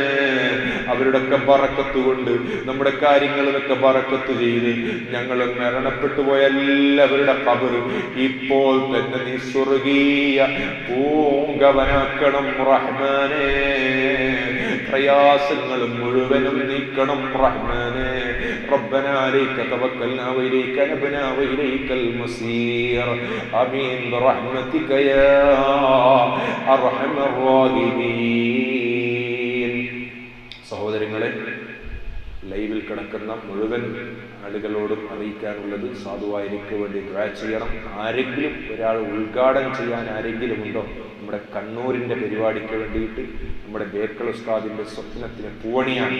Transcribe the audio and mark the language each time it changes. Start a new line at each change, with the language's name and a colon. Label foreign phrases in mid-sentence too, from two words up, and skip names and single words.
Malayalam: അവരുടെയൊക്കെ ബറക്കത്ത് കൊണ്ട് നമ്മുടെ കാര്യങ്ങളിലൊക്കെ ബറക്കത്ത് ചെയ്ത് ഞങ്ങൾ മരണപ്പെട്ടു പോയ എല്ലാവരുടെ ഖബർ ഇപ്പോൾ തന്നെ നീ സ്വർഗീയ പൂങ്കവനാക്കണം റഹ്മാനെ. പ്രയാസങ്ങൾ മുഴുവനും നീക്കണം റഹ്മാനെ.
Arabic: ربنا عليك توكلنا وإليك نبنا وإليك المصير آمين برحمتك يا أرحم الراحمين.
Malayalam: സഹോദരങ്ങളെ, ലൈവിൽ കിടക്കുന്ന മുഴുവൻ ആളുകളോടും അറിയിക്കാനുള്ളത് സാധുവായ എനിക്ക് വേണ്ടി ദുആ ചെയ്യണം. ആരെങ്കിലും ഒരാൾ ഉദ്ഘാടനം ചെയ്യാൻ ആരെങ്കിലും ഉണ്ടോ? നമ്മുടെ കണ്ണൂരിൻ്റെ പരിപാടിക്ക് വേണ്ടിയിട്ട് നമ്മുടെ ബേക്കൽ ഉസ്താദിൻ്റെ സ്വപ്നത്തിന് പൂവണിയാണ്.